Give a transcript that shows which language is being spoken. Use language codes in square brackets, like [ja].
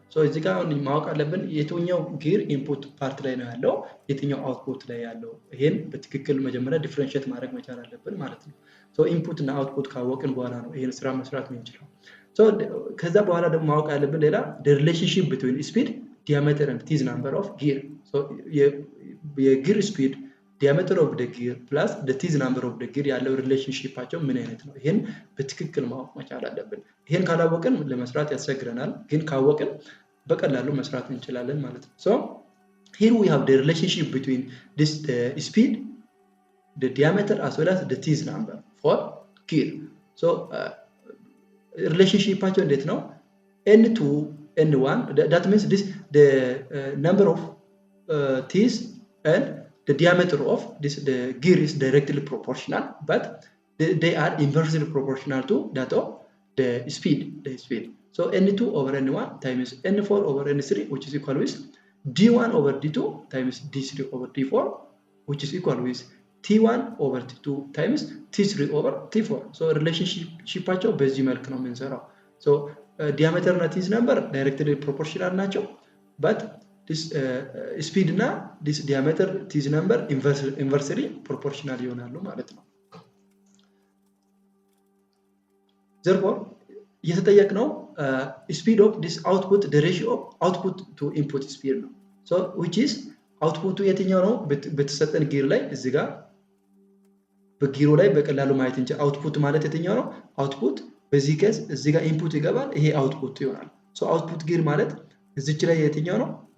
[am] So እዚህ ጋር ማወቅ አለብን የትኛው ጊር ኢንፑት ፓርት ላይ ነው ያለው፣ የትኛው አውትፑት ላይ ያለው። ይሄን በትክክል መጀመሪያ ዲፈረንሺየት ማድረግ መቻል አለብን ማለት ነው። ሶ ኢንፑት እና አውትፑት ካወቅን በኋላ ነው ይሄን ስራ መስራት የምንችለው። ሶ ከዛ በኋላ ደግሞ ማወቅ ያለብን ሌላ [en] the relationship between speed, diameter and teeth number of gear. [am] So የጊር ስፒድ [en] diameter of the gear [am] plus the teeth number of the gear ያለው ሪሌሽንሺፓቸው ምን አይነት ነው፣ ይሄን በትክክል ማወቅ መቻል አለብን። ይሄን ካላወቅን ለመስራት ያስቸግረናል፣ ግን ካወቅን በቀላሉ መስራት እንችላለን ማለት ነው። [en] So here we have the relationship between this speed, the diameter as well as the teeth number for gear. [am] So relationshipቸው እንዴት ነው? [en] n2 n1, that means this the number of teeth and the diameter of the gear is directly proportional, but they are inversely proportional to that of the speed. So n2 over n1 times n4 over n3, which is equal with d1 over d2 times d3 over d4, which is equal with t1 over t2 times t3 over t4. [am] So relationshipቸው በዚህ መልክ ነው የምንሰራው። So diameter እና teeth number [en] directly proportional [am] ናቸው, but this speed እና this diameter teeth number [en] inversely proportional [am] ይሆናሉ ማለት ነው። Therefore የተጠየቅነው speed of this output, [en] the ratio of output to input speed [am] ነው። So which is output የትኛው ነው በተሰጠን ጊር ላይ እዚህ ጋር በጊሩ ላይ በቀላሉ ማየት እንጂ output ማለት የትኛው ነው? output በዚህ ኬዝ እዚህ ጋር ኢንፑት ይገባል፣ ይሄ output ይሆናል። So output ጊር ማለት እዚች ላይ የትኛው ነው?